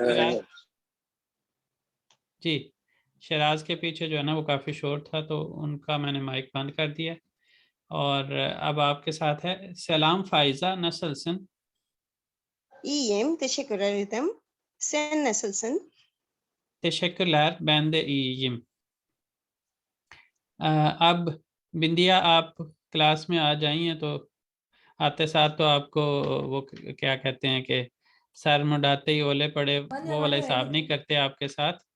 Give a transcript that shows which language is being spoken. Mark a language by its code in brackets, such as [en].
[hi] शिराज जी, शराज के पीछे जो है ना वो काफ़ी शोर था, तो उनका मैंने माइक बंद कर दिया। और अब आपके साथ है सलाम Pfizer नसलसन। [tr] iyiyim, teşekkür ederim. Sen nasılsın? तेशक्कुरलार बैंदे ईयिम। [hi] अब बिंदिया, आप क्लास में आ जाइए तो आते साथ तो आपको वो क्या कहते हैं कि सर मुड़ाते ही ओले पड़े, वो वाला हिसाब नहीं करते आपके साथ।